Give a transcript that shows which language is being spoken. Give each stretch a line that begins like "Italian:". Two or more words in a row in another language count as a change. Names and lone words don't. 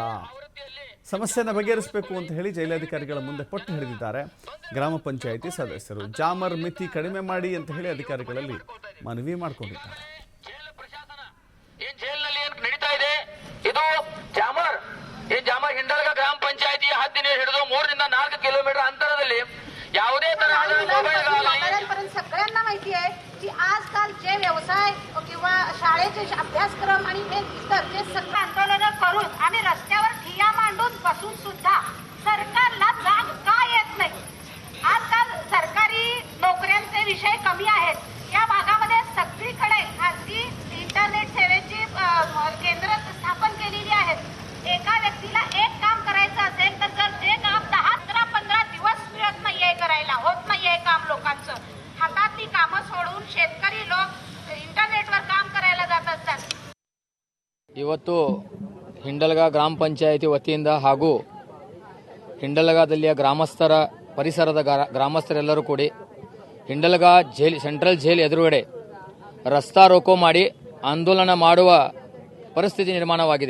Kannada: ಸಮಸ್ಯೆಯನ್ನು ಬಗೆಹರಿಸಬೇಕು ಅಂತ ಹೇಳಿ ಜೈಲಾಧಿಕಾರಿಗಳ ಮುಂದೆ ಪಟ್ಟು ಹಿಡಿದಿದ್ದಾರೆ ಗ್ರಾಮ ಪಂಚಾಯಿತಿ ಸದಸ್ಯರು. ಜಾಮರ್ ಮಿತಿ ಕಡಿಮೆ ಮಾಡಿ ಅಂತ ಹೇಳಿ ಅಧಿಕಾರಿಗಳಲ್ಲಿ ಮನವಿ ಮಾಡಿಕೊಂಡಿದ್ದಾರೆ. ಜಾಮರ್ ಹಿಂಡಲ್ಗ ಗ್ರಾಮ ಪಂಚಾಯಿತಿಯ ಹದ್ದಿನ ಹಿಡಿದು 3 ರಿಂದ 4 ಕಿಲೋಮೀಟರ್ ಅಂತರದಲ್ಲಿ ಯಾವುದೇ ತರಹದ
Marathi: सगळ्यांना माहिती आहे की आजकाल जे व्यवसाय किंवा शाळेचे अभ्यासक्रम आणि हे इतर जे सगळं आंदोलन करून आम्ही रस्त्यावर ठिय्या मांडून बसून सुद्धा सरकारला जाग का येत नाही. आजकाल सरकारी नोकऱ्यांचे विषय कमी आहेत. या भागामध्ये सगळीकडे खासगी इंटरनेट सेवेची केंद्र स्थापन केलेली आहेत. एका व्यक्तीला एक काम करायचं असेल तर जर जे काम 10-15 दिवस मिळत नाहीये करायला, होत नाहीये काम लोकांचं, हातातली कामं सोडून शेतकरी लोक इंटरनेटवर काम करायला जात असतात.
Kannada: ಇವತ್ತು ಹಿಂಡಲ್ಗ ಗ್ರಾಮ ಪಂಚಾಯಿತಿ ವತಿಯಿಂದ ಹಾಗೂ ಹಿಂಡಲ್ಗದಲ್ಲಿಯ ಗ್ರಾಮಸ್ಥರ ಪರಿಸರದ ಗ್ರಾಮಸ್ಥರೆಲ್ಲರೂ ಕೂಡಿ ಹಿಂಡಲ್ಗ
English: jail central jail
Kannada: ಎದುರುಗಡೆ
Marathi: रस्ता रोको
Kannada: ಮಾಡಿ ಆಂದೋಲನ ಮಾಡುವ ಪರಿಸ್ಥಿತಿ ನಿರ್ಮಾಣವಾಗಿದೆ.